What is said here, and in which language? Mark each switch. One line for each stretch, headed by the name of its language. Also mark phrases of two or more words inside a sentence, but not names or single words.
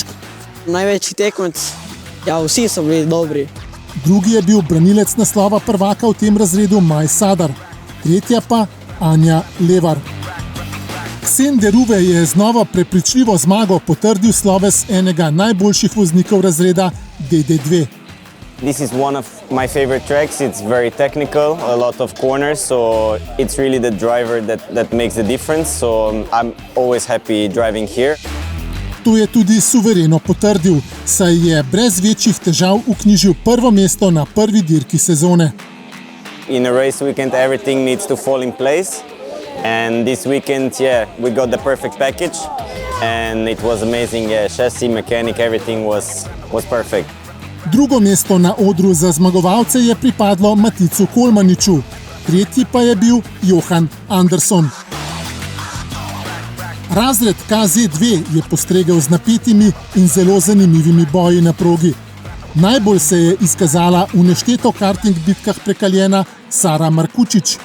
Slovenian: Največji tekmec, ja, vsi so bili dobri. Drugi je bil branilec naslova prvaka v tem razredu Maj Sadar, tretja pa Anja Levar. Ksen Deruve je z novo prepričljivo zmago potrdil sloves enega najboljših voznikov razreda DD2.
English: This is one of my favorite tracks. It's very technical, a lot of corners, so it's really the driver that makes the difference. So I'm always happy driving here.
Slovenian: To je tudi suvereno potrdil, saj je brez večjih težav vknjižil prvo mesto na prvi dirki sezone.
English: In a race weekend everything needs to fall in place. And this weekend, we got the perfect package and it was amazing. Chassis, mechanic, everything was perfect.
Slovenian: Drugo mesto na odru za zmagovalce je pripadlo Maticu Kolmaniču, tretji pa je bil Johan Anderson. Razred KZ2 je postregel z napetimi in zelo zanimivimi boji na progi. Najbolj se je izkazala v nešteto karting bitkah prekaljena Sara Markučič.